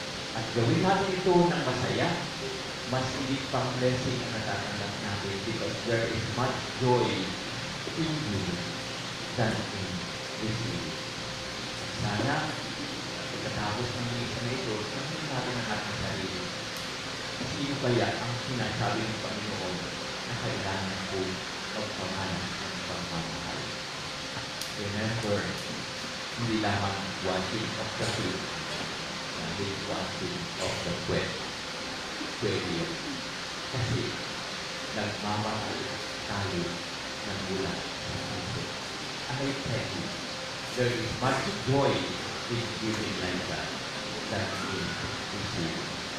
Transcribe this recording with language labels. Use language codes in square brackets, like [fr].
[tl] At gawin natin ito ng masaya, mas higit pang blessing ang natatanggap natin [en] because there is much joy in giving than in receiving. [tl] Sana, pagkatapos ng isa na ito, sabihin natin ang ating sarili. Sino kaya ang sinasabi ng Panginoon na kailangan ko magpamalas ng pagmamahal? [en] Remember, [tl] hindi lamang [en] watching of the field, [tl] kundi [en] watching of the sweat. [tl] Pwede yun. Kasi nagmamahal tayo ng mula sa puso. [en] I tell you, there is much joy in giving like that than in receiving.